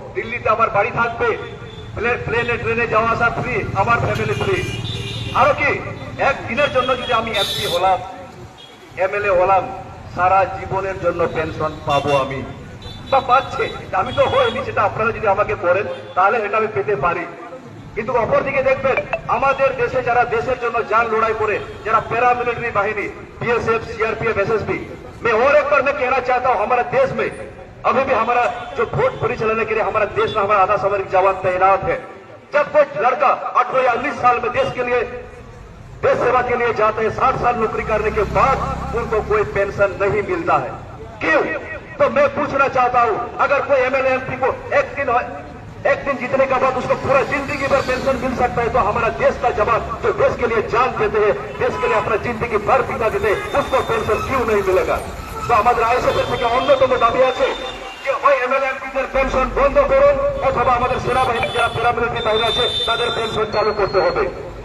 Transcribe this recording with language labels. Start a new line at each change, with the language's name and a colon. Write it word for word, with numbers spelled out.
Bangla: দিল্লিতে আমার বাড়ি থাকবে, প্লেনে ট্রেনে যাওয়া আসা ফ্রি, আমার ফ্যামিলি ফ্রি। আরো কি, একদিনের জন্য যদি আমি এমপি হলাম, এমএলএ হলাম, সারা জীবনের জন্য পেনশন পাবো আমি, বা পাচ্ছে। আমি তো হইনি, সেটা আপনারা যদি আমাকে করেন তাহলে এটা আমি পেতে পারি। কিন্তু অপরদিকে দেখবেন আমাদের দেশে যারা দেশের জন্য যান লড়াই করে, যারা প্যারামিলিটারি বাহিনী
Hindi: बीएसएफ सीआरपीएफ एसएसबी में, और एक बार मैं कहना चाहता हूँ, हमारे देश में अभी भी हमारा जो वोट परिचालने के लिए हमारा देश में हमारा आधा सामरिक जवान तैनात है। जब कोई लड़का अठारह या उन्नीस साल में देश के लिए देश सेवा के लिए जाते हैं, साठ साल नौकरी करने के बाद उनको कोई पेंशन नहीं मिलता है। क्यों? तो मैं पूछना चाहता हूँ, अगर कोई एमएलए एमपी को एक दिन एक दिन जीतने के बाद उसको पूरा जिंदगी भर पेंशन मिल सकता है, तो हमारा देश का जवान जो देश के लिए जान देते हैं, देश के लिए अपना जिंदगी भर बिता देते हैं, उसको पेंशन क्यों नहीं मिलेगा? तो हमारे आईएसएफ
Bangla: থেকে অন্যতম দাবি আছে যে ওই এমএলএ এমপিদের পেনশন বন্ধ করুন, অথবা আমাদের সেনাবাহিনী যারা প্যারামিলিটারি বাহিনী আছে তাদের পেনশন চালু করতে হবে।